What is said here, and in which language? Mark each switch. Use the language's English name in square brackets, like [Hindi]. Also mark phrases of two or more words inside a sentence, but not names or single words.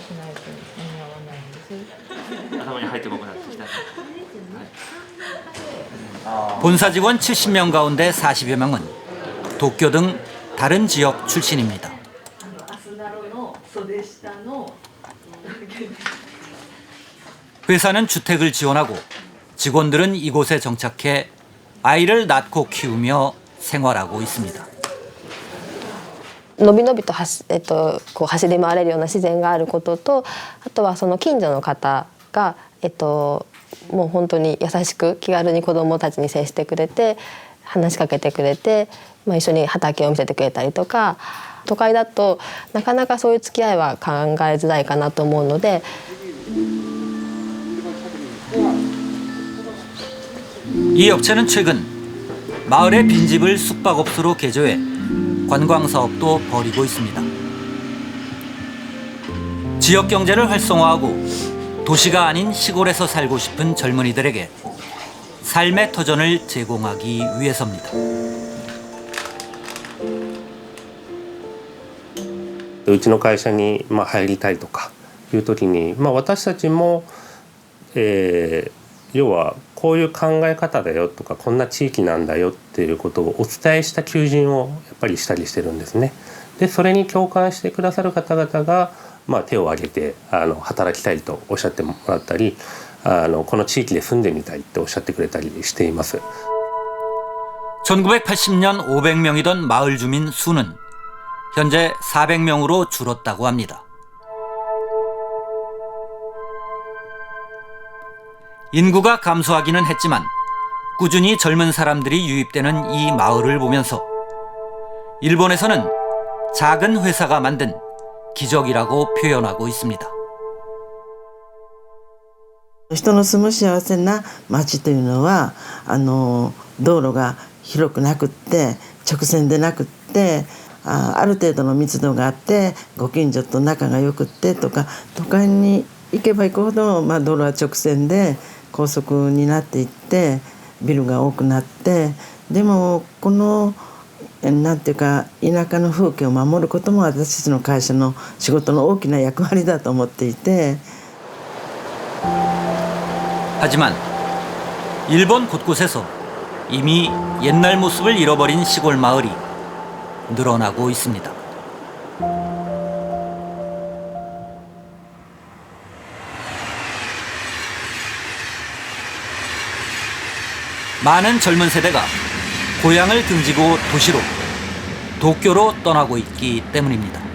[Korean] 본사 직원 70명 가운데 40여 명은 도쿄 등 다른 지역 출신입니다. 회사는 주택을 지원하고 직원들은 이곳에 정착해 아이를 낳고 키우며 생활하고 있습니다. [Japanese] のびのびとこう走り回れるような自然があることと、あとはその近所の方が、もう本当に優しく気軽に子どもたちに接してくれて話しかけてくれて、一緒に畑を見せてくれたりとか、都会だとなかなかそういう付き合いは考えづらいかなと思うので。 [Korean] 이 업체는 최근 마을의 빈집을 숙박업소로 개조해 관광사업도 벌이고 있습니다. 지역 경제를 활성화하고 도시가 아닌 시골에서 살고 싶은 젊은이들에게 삶의 터전을 제공하기 위해서입니다. [Japanese] うちの会社に入りたいとかいう時に、私たちも、要はこういう考え方だよとかこんな地域なんだよっていうことをお伝えした求人をやっぱりしたりしてるんですね。でそれに共感してくださる方々が、手を挙げて働きたいとおっしゃってもらったり、この地域で住んでみたいっておっしゃってくれたりしています。 [Korean] 1980년 500명이던 마을 주민 수는 현재 400명으로 줄었다고 합니다. 인구가 감소하기는 했지만 꾸준히 젊은 사람들이 유입되는 이 마을을 보면서 일본에서는 작은 회사가 만든 기적이라고 표현하고 있습니다. [Japanese] 人の住む幸せな町というのは道路が広くなくって直線でなくってある程度の密度があってご近所と仲が良くってとか都会に行けば行くほど、道路は直線で高速になっていってビルが多くなってでもこのなんていうか田舎の風景を守ることも私たちの会社の仕事の大きな役割だと思っていて [Korean] 하지만 일본 곳곳에서 이미 옛날 모습을 잃어버린 시골 마을이 늘어나고 있습니다. 많은 젊은 세대가 고향을 등지고 도시로, 도쿄로 떠나고 있기 때문입니다.